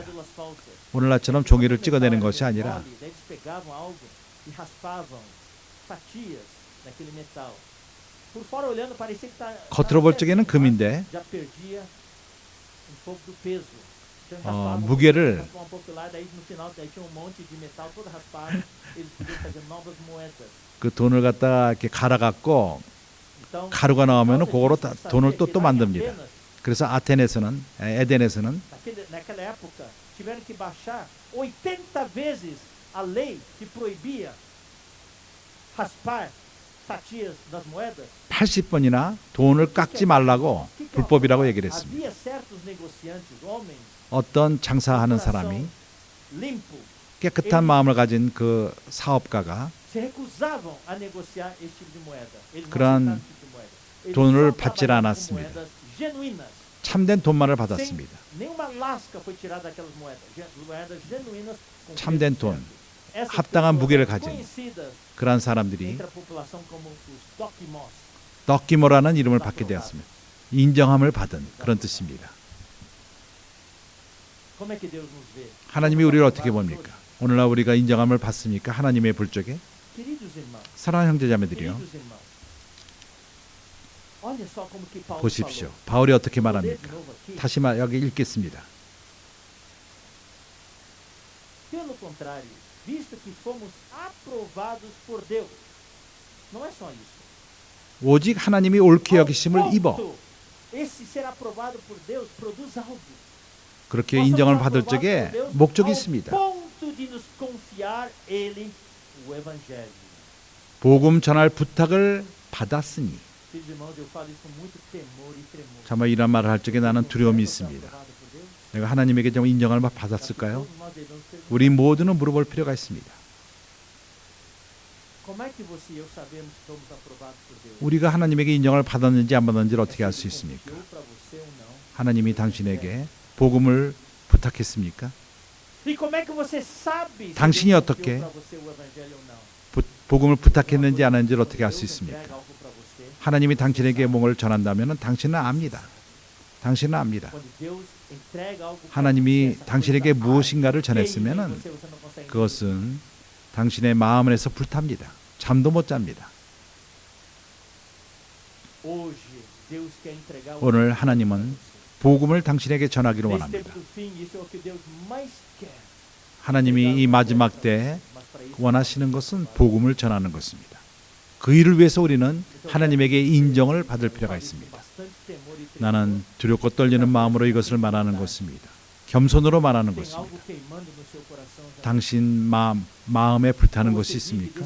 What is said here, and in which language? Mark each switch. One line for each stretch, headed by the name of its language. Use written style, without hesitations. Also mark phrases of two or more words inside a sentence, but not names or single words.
Korean: 오늘날처럼 종이를 찍어내는 것이 아니라 겉으로 볼 적에는 금인데 무게를 그 돈을 갖다가 이렇게 갈아갖고 가루가 나오면 그거로 돈을 또 만듭니다. 그래서 에덴에서는
Portuguese: Naquela época, tiveram que baixar 80 vezes a lei que proibia raspar fatias das moedas.
Korean: 80번이나 돈을 깎지 말라고 불법이라고 얘기를 했습니다.
Portuguese: Havia certos negociantes, homens,
Korean: 어떤 장사하는 사람이
Portuguese: limpo,
Korean: 깨끗한 마음을 가진 그 사업가가
Portuguese: se recusavam a negociar esse tipo de moeda. Eles não
Korean: 그러한
Portuguese: aceitavam esse tipo de moeda. Eles
Korean: 돈을
Portuguese: só
Korean: 받질
Portuguese: trabalhavam com
Korean: 않았습니다.
Portuguese: moedas genuínas.
Korean: 참된 돈만을
Portuguese: Sem
Korean: 받았습니다.
Portuguese: nenhuma lasca foi tirada daquelas moedas. Moedas genuínas com
Korean: 참된
Portuguese: preço
Korean: 돈,
Portuguese: certo. Essas
Korean: 합당한
Portuguese: pessoas
Korean: 무게를
Portuguese: eram
Korean: 가진
Portuguese: conhecidas
Korean: 그러한 사람들이
Portuguese: entre a população como os doquimós.
Korean: 덕기모라는 이름을 받게 되었습니다. 인정함을 받은 그런 뜻입니다.
Portuguese: Como é que Deus nos vê?
Korean: 하나님이 우리를 어떻게 봅니까? 오늘날 우리가 인정함을 받습니까? 하나님의 볼 적에?
Portuguese: Queridos irmãos,
Korean: 사랑하는 형제자매들이요.
Portuguese: queridos irmãos, olha só como que Paulo
Korean: 보십시오.
Portuguese: falou.
Korean: 바울이 어떻게
Portuguese: Vou ler de
Korean: 말합니까?
Portuguese: novo aqui.
Korean: 다시 여기 읽겠습니다.
Portuguese: Pelo contrário, visto que fomos aprovados por Deus, não é só isso.
Korean: 오직 하나님이 옳게 여기심을 입어
Portuguese: Esse ser aprovado por Deus produz algo.
Korean: 그렇게 인정을 받을 적에 목적이 있습니다.
Portuguese: ponto de nos confiar ele o evangelho.
Korean: 복음 전할 부탁을 받았으니.
Portuguese: Filhos e irmãos, eu falo isso com muito temor e tremor.
Korean: 정말 이런 말을 할 적에 나는 두려움이 있습니다. 내가 하나님에게 정말 인정을 받았을까요? 우리 모두는 물어볼 필요가 있습니다.
Portuguese: Como é que você e eu sabemos que somos aprovados por Deus?
Korean: 우리가 하나님에게 인정을 받았는지 안 받았는지를 어떻게 알 수
Portuguese: Ele
Korean: 있습니까?
Portuguese: confiou para você ou não?
Korean: 하나님이 당신에게 복음을 부탁했습니까?
Portuguese: E como é que você sabe se
Korean: 당신이
Portuguese: Deus
Korean: 어떻게
Portuguese: confiou para você o evangelho ou não?
Korean: 복음을 부탁했는지 안 했는지를 어떻게 알 수
Portuguese: Deus
Korean: 있습니까?
Portuguese: entrega algo para você.
Korean: 하나님이 당신에게 뭔가를 전한다면 당신은 압니다. 당신은 압니다.
Portuguese: Quando Deus entrega algo para
Korean: 하나님이
Portuguese: você, essa
Korean: 당신에게
Portuguese: coisa
Korean: 무엇인가를
Portuguese: arde em
Korean: 전했으면
Portuguese: você, você não consegue
Korean: 그것은 당신의 마음 안에서 불탑니다. 잠도 못 잡니다.
Portuguese: Hoje, Deus quer entregar o
Korean: 오늘
Portuguese: evangelho
Korean: 하나님은
Portuguese: para você.
Korean: 복음을 당신에게 전하기를
Portuguese: Nesse
Korean: 원합니다.
Portuguese: tempo do fim, isso é o que Deus mais quer.
Korean: 하나님이 이 마지막 때 원하시는 것은 복음을 전하는 것입니다. 그 일을 위해서 우리는 하나님에게 인정을 받을 필요가 있습니다. 나는 두렵고 떨리는 마음으로 이것을 말하는 것입니다. 겸손으로 말하는 것입니다. 당신 마음에 불타는 것이 있습니까?